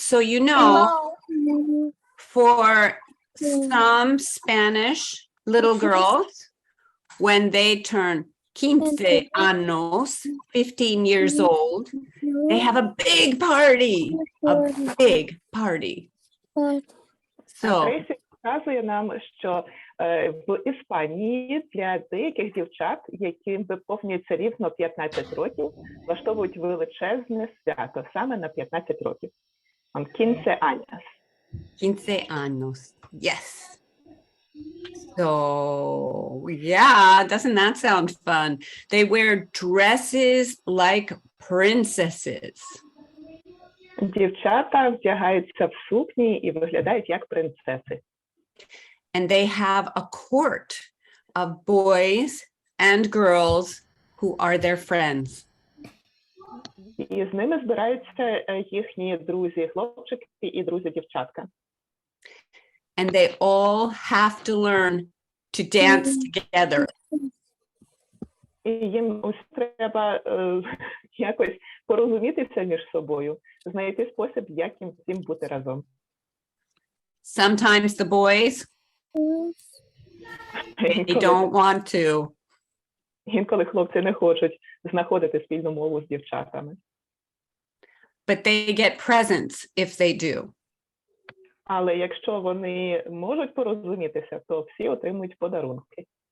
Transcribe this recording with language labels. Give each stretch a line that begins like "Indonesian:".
English: So, you know, for some Spanish little girls, when they turn
Spanish: 15 años,
English: 15 years old, they have a big party. A big party. So,
Ukrainian: Трейсі показує нам, що в Іспанії для деяких дівчат, яким виповнюється рівно 15 років, влаштовують величезне свято саме на 15 років.
Spanish: Quince años. 15 años.
English: Yes. So, yeah, doesn't that sound fun? They wear dresses like princesses.
Ukrainian: Дівчата вдягаються в сукні і виглядають як принцеси.
English: And they have a court of boys and girls who are their friends.
Ukrainian: І з ними збираються їхні друзі-хлопчики і друзі-дівчатка.
English: And they all have to learn to dance together.
Ukrainian: І їм ось треба якось порозумітися між собою, знайти спосіб, як їм всім бути разом.
English: Sometimes the boys, they don't want to.
Ukrainian: Інколи хлопці не хочуть знаходити спільну мову з дівчатами.
English: But they get presents if they do.
Ukrainian: Але якщо вони можуть порозумітися, то всі отримують подарунки.